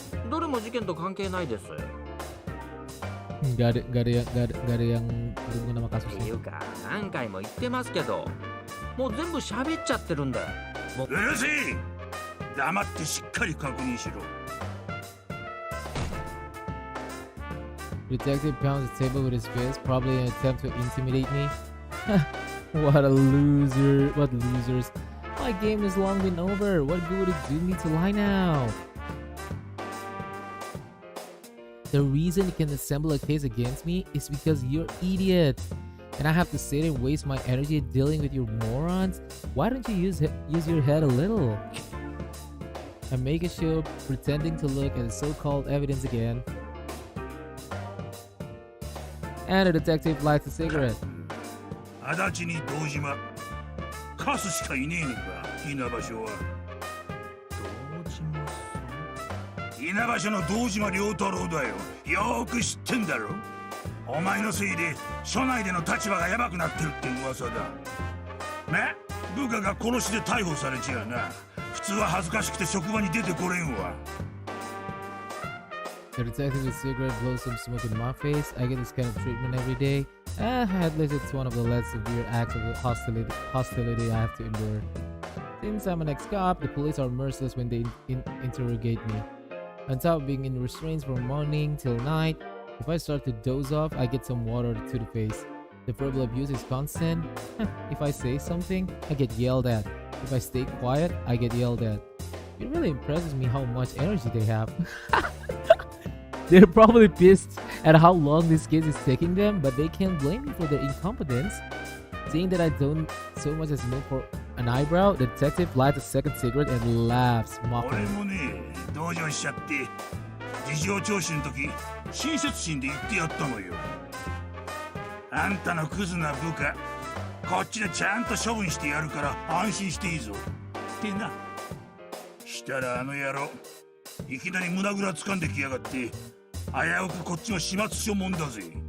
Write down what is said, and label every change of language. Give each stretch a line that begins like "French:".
Japanese: どれも事件と関係ないです
Indonesian: Gak ada yang berhubungan sama
Japanese: ってい
Indonesian: kasusnya.
Japanese: うか何回も言ってますけどもう全部喋っちゃってるんだもううるせえ黙ってしっかり確認しろ
English: Detective pounds the table with his fist, probably in an attempt to intimidate me. What a loser. What losers. My game has long been over. What good would it do me to lie now? The reason you can assemble a case against me is because you're idiot. And I have to sit and waste my energy dealing with your morons? Why don't you use your head a little? I make a show pretending to look at the so-called evidence again. And the detective lights a cigarette.
Japanese: Adachi に堂島カスしかいねえのか稲葉署は堂島さん稲葉署の堂島良太郎だよよーく知ってんだろお前のせいで署内での立場がヤバくなってるって噂だ部下が殺しで逮捕されちゃうな普通は恥ずかしくて職場に出てこれんわ
English: The detective with cigarette blows some smoke in my face. I get this kind of treatment every day. At least it's one of the less severe acts of hostility I have to endure. Since I'm an ex-cop, the police are merciless when they interrogate me. On top of being in restraints from morning till night, if I start to doze off, I get some water to the face. The verbal abuse is constant. If I say something, I get yelled at. If I stay quiet, I get yelled at. It really impresses me how much energy they have. They're probably pissed at how long this case is taking them, but they can't blame me for their incompetence. Saying that I don't so much as move for an an eyebrow, the detective lights a second cigarette and laughs
Japanese: 俺
English: mockingly.
Japanese: もね同情しちゃって事情聴取の時親切心で言ってやったのよ。あんたのクズな部下こっちでちゃんと処分してやるから安心していいぞってな。したらあの野郎いきなり胸ぐら掴んできやがって危うくこっちの始末書もんだぜ。